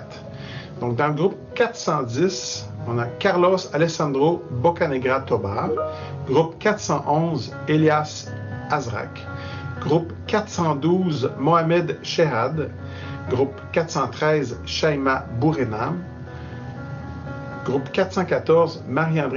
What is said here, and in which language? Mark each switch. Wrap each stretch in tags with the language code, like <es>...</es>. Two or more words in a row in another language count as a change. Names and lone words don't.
<fr>Donc, dans le groupe 410, on a Carlos Alessandro Bocanegra Tobar, groupe 411, Elias Azrak, groupe 412, Mohamed Sherad, groupe 413, Shaima Bourenam, groupe 414, Marie-André</fr>